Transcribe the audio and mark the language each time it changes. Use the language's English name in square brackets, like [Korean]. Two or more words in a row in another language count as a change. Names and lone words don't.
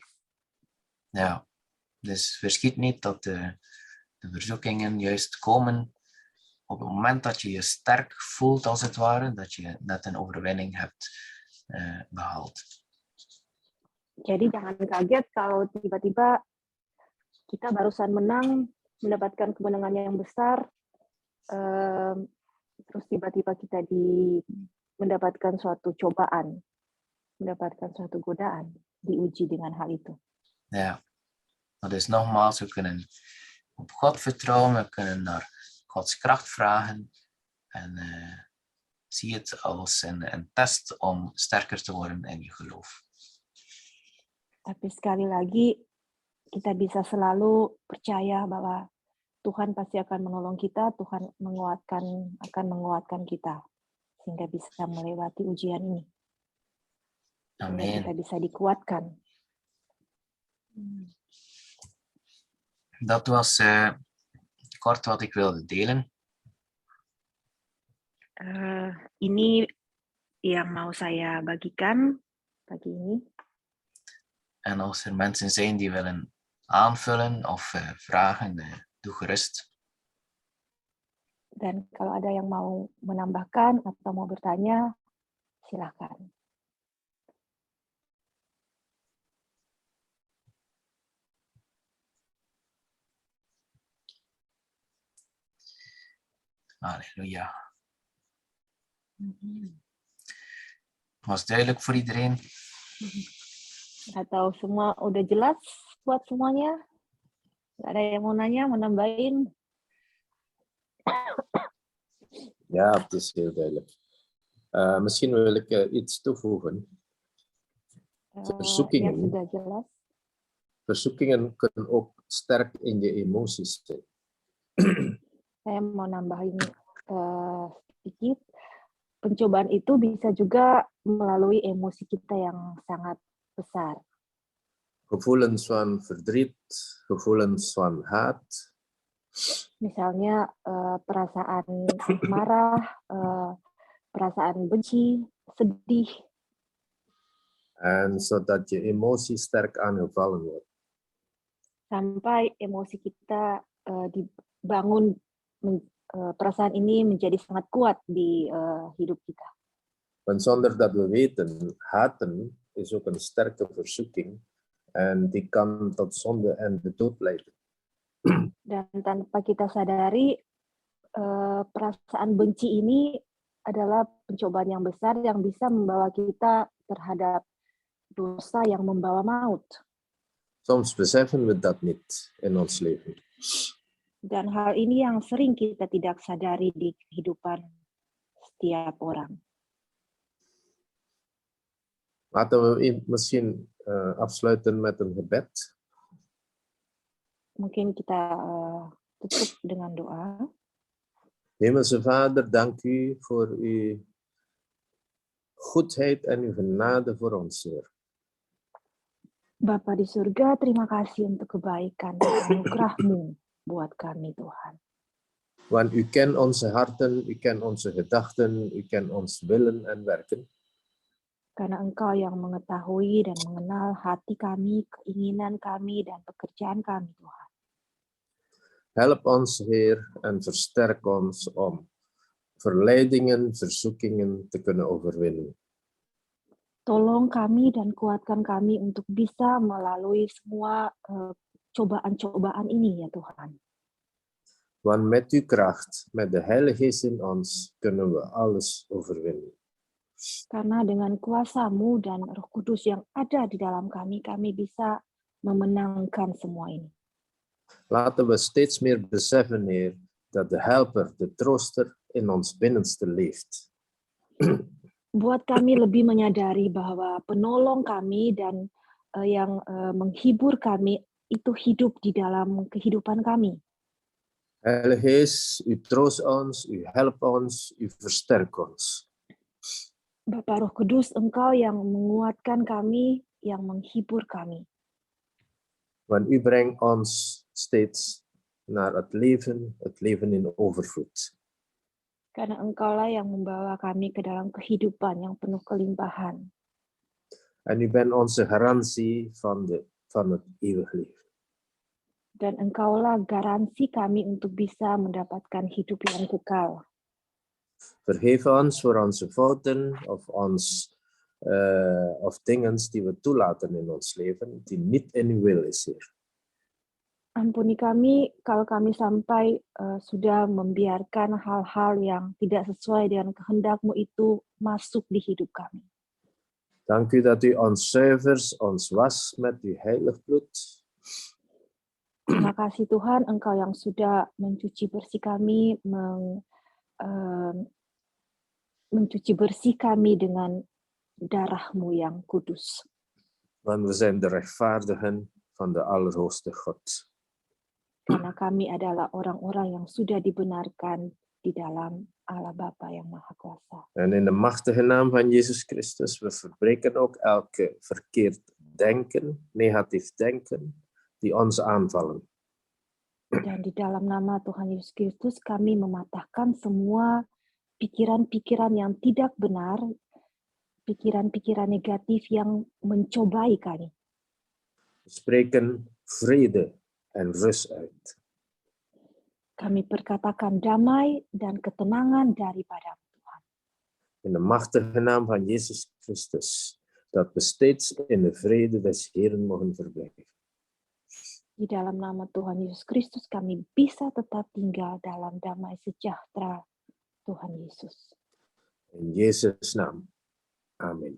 [Dutch] Ja, dus verschiet niet dat de verzoekingen juist komen op het moment dat je je sterk voelt, als het ware, dat je net een overwinning hebt behaald. [Indonesian] Jadi jangan kaget kalau tiba-tiba kita barusan menang, mendapatkan kemenangan yang besar, terus tiba-tiba kita mendapatkan suatu cobaan, mendapatkan suatu godaan, diuji dengan hal itu. [Dutch] Ja, dat is nogmaals, we kunnen op God vertrouwen, we kunnen naar Gods kracht vragen en zie het als een test om sterker te worden in je geloof. [Indonesian] Tapi sekali lagi, kita bisa selalu percaya bahwa Tuhan pasti akan menolong kita, Tuhan akan menguatkan kita, sehingga bisa melewati ujian ini. Sehingga Amen. kita bisa dikuatkan. [Dutch] Dat was kort wat ik wilde delen. [Indonesian] Ini yang mau saya bagikan pagi ini. [Dutch] En als er mensen zijn die willen aanvullen of vragen, doe gerust. [Indonesian] Dan kalau ada yang mau menambahkan atau mau bertanya, silakan. [Dutch] Halleluja. Was duidelijk voor iedereen? [Indonesian] Atau semua udah jelas buat semuanya? Nggak ada yang mau nanya, mau nambahin? [Dutch] Ja, het is heel duidelijk. Misschien wil ik iets toevoegen. [Indonesian] Ya, sudah jelas. [Dutch] Verzoekingen kunnen ook sterk in je emoties zijn. [Indonesian] Saya mau nambahin sedikit. Pencobaan itu bisa juga melalui emosi kita yang sangat besar. [Dutch] Gevoelens van verdriet, gevoelens van haat. [Indonesian] Misalnya perasaan marah, perasaan benci, sedih. [Dutch] En zodat je emotie sterk aangevallen wordt. [Indonesian] Sampai emosi kita dibangun, perasaan ini menjadi sangat kuat di hidup kita. [Dutch] Want zonder dat we weten, haten is ook een sterke verzoeking. En die kan tot zonde en de dood leiden. [Indonesian] Dan tanpa kita sadari, perasaan benci ini adalah pencobaan yang besar yang bisa membawa kita terhadap dosa yang membawa maut. [Dutch] Soms beseffen we dat niet in ons leven. [Indonesian] Dan hal ini yang sering kita tidak sadari di kehidupan setiap orang. [Dutch] Laten we misschien afsluiten met een gebed. [Indonesian] Mungkin kita tutup dengan doa. [Dutch] Hemelse Vader, dank u voor uw goedheid en uw genade voor ons, Heer. [Indonesian] Bapa di surga, terima kasih untuk kebaikan dan anugerah-Mu buat kami, Tuhan. [Dutch] Want u kent onze harten, u kent onze gedachten, u kent ons willen en werken. [Indonesian] Karena Engkau yang mengetahui dan mengenal hati kami, keinginan kami, dan pekerjaan kami, Tuhan. [Dutch] Help ons, Heer, en versterk ons om verleidingen, verzoekingen te kunnen overwinnen. [Indonesian] Tolong kami dan kuatkan kami untuk bisa melalui semua cobaan-cobaan ini ya Tuhan. [Dutch] Want met uw kracht, met de Heilige Geest in ons, kunnen we alles overwinnen. [Indonesian] Karena dengan kuasa-Mu dan Roh Kudus yang ada di dalam kami, kami bisa memenangkan semua ini. [Dutch] Laten we steeds meer beseffen, Heer, dat de Helper, de Trooster, in ons binnenste leeft. [Indonesian] Buat kami lebih menyadari bahwa penolong kami dan yang menghibur kami itu hidup di dalam kehidupan kami. [Dutch] Heilige Geest, u troost ons, u helpt ons, u versterkt ons. [Indonesian] Bapa Roh Kudus, Engkau yang menguatkan kami, yang menghibur kami. [Dutch] Want u brengt ons steeds naar het leven in overvloed. [Indonesian] Karena Engkaulah yang membawa kami ke dalam kehidupan yang penuh kelimpahan. [Dutch] En u bent onze garantie van het eeuwig leven. [Indonesian] Dan Engkaulah garansi kami untuk bisa mendapatkan hidup yang kekal. [Dutch] Vergeef ons voor onze fouten of dingen die we toelaten in ons leven, die niet in uw wil is, Heer. [Indonesian] Ampuni kami kalau kami sampai sudah membiarkan hal-hal yang tidak sesuai dengan kehendak-Mu itu masuk di hidup kami. [Dutch] Dank u dat u ons zuivert, ons was met uw heilig bloed. [Indonesian] Terima kasih Tuhan, Engkau yang sudah mencuci bersih kami, mencuci bersih kami dengan darah-Mu yang kudus. [Dutch] Want we zijn de rechtvaardigen van de Allerhoogste God. [Indonesian] Karena kami adalah orang-orang yang sudah dibenarkan di dalam Allah Bapa yang Maha Kuasa. [Dutch] En in de machtige naam van Jezus Christus, we verbreken ook elke verkeerd denken, negatief denken, die ons aanvallen. [Indonesian] Dan di dalam nama Tuhan Yesus Kristus kami mematahkan semua pikiran-pikiran yang tidak benar, pikiran-pikiran negatif yang mencobai kami. [Dutch] We spreken vrede en rust uit. [Indonesian] Kami perkatakan damai dan ketenangan daripada Tuhan. [Dutch] In de machtige naam van Jezus Christus, dat we steeds in de vrede des Heeren mogen verblijven. [Indonesian] Di dalam nama Tuhan Yesus Kristus kami bisa tetap tinggal dalam damai sejahtera Tuhan Yesus. [Dutch] In Jezus' naam. Amen.